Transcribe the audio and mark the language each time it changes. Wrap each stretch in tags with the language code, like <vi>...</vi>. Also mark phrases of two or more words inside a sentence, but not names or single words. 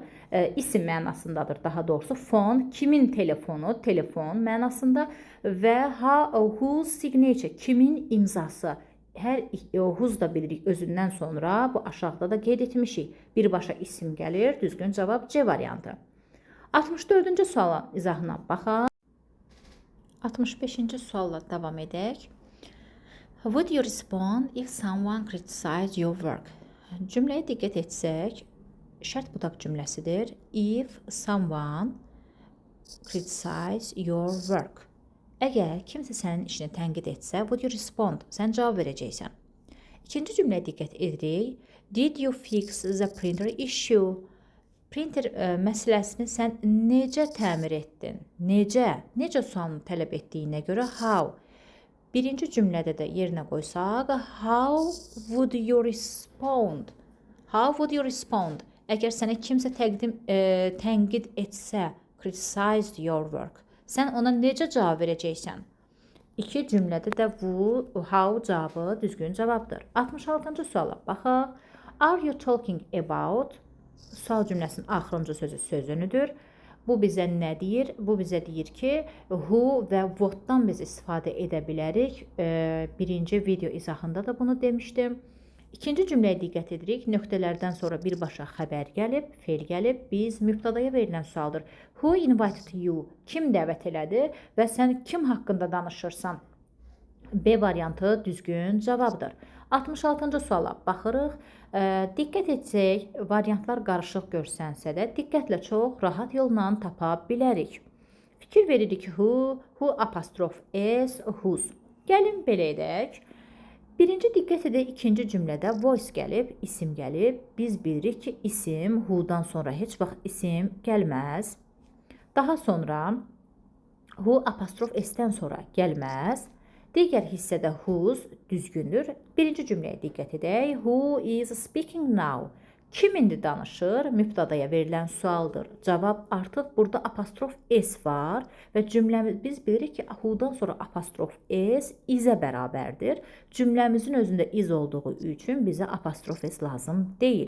<az>İsim mənasındadır daha doğrusu. Phone kimin telefonu, telefon mənasında və</az> <en>whose signature</en> <az>kimin imzası. Hər whose da bilirik özündən sonra bu aşağıda da qeyd etmişik. Birbaşa isim gəlir. Düzgün cavab C variantı. 64-cü sualın izahına baxaq. 65-ci sualla davam edək.</az> <en>Would you respond if someone criticized your work?</en> <az>Cümləyə diqqət etsək, şərt budaq cümləsidir.</az> <en>If someone criticized your work.</en> <az>Əgər kimsə sənin işini tənqid etsə,</az> <en>would you respond?</en> <az>Sən cavab verəcəksən. İkinci cümləyə diqqət edirik.</az> <en>Did you fix the printer issue?</en> <az>Printer məsələsini sən necə təmir etdin? Necə? Necə sualını tələb etdiyinə görə how? Birinci cümlədə də yerinə qoysaq,</az> <en>how would you respond? How would you respond?</en> <az>Əgər sənə kimsə tənqid etsə,</az> <en>criticized your work.</en> <az>Sən ona necə cavab verəcəksən? İki cümlədə də bu how cavabı düzgün cavabdır. 66-cı suala baxaq.</az> <en>Are you talking about?</en> <az>Sual cümləsinin axırıncı sözü söz önüdür. Bu bizə nə deyir? Bu bizə deyir ki, who və what'dan biz istifadə edə bilərik. Birinci video izahında da bunu demişdim. İkinci cümləyə diqqət edirik. Nöqtələrdən sonra birbaşa xəbər gəlib, fe'l gəlib. Biz mübtədaya verilən sualdır.</az> <en>Who invited you?</en> <az>Kim dəvət elədi və sən kim haqqında danışırsan? B variantı düzgün cavabdır. 66-cı suala baxırıq. Diqqət etsək, variantlar qarışıq görsənsə də diqqətlə çox rahat yolla tapa bilərik. Fikir veririk ki, who apostrof s, whose. Gəlin belə edək. Birinci diqqət edək, ikinci cümlədə voice gəlib, isim gəlib. Biz bilirik ki, isim who'dan sonra heç vaxt isim gəlməz. Daha sonra who apostrof s-dən sonra gəlməz. Digər hissədə whose düzgündür. Birinci cümləyə diqqət edək.</az> <en>Who is speaking now?</en> <az>Kim indi danışır? Mübtədaya verilən sualdır. Cavab artıq burada apostrof s var və cümləmiz biz bilirik ki, who'dan sonra apostrof s izə bərabərdir. Cümləmizin özündə iz olduğu üçün bizə apostrof s lazım deyil.</az>